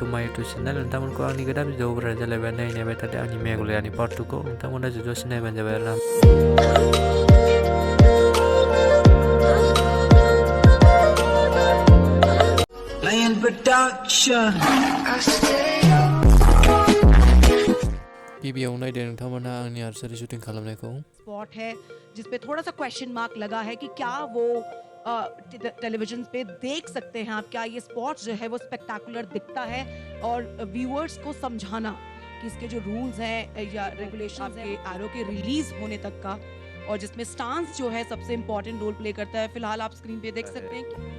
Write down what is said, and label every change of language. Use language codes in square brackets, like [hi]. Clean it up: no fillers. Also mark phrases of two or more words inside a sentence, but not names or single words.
[en] back to channel. [brx] नोंथांमोनखौ आंनि गोदान भिडिअफोरा जालायबाय नायबाय थादों आंनि मेघालयानि पार्ट 2 खौ नोंथांमोना जुदि सिनायबानो जाबाय आरोना Lion Production गिबियाव नायदो नोंथांमोना आंनि [en] archery shooting [brx] खालामनायखौ [hi] स्पॉट है जिस पे थोड़ा सा [en] question mark [hi] लगा है कि क्या वो टेलीविजन पे देख सकते हैं आप क्या ये स्पॉट जो है वो स्पेक्टाकुलर दिखता है और व्यूअर्स को समझाना कि इसके जो रूल्स हैं या रेगुलेशंस हैं एरो के रिलीज होने तक का और जिसमें स्टांस जो है सबसे [en] important role play [hi] करता है फिलहाल आप स्क्रीन पे देख सकते हैं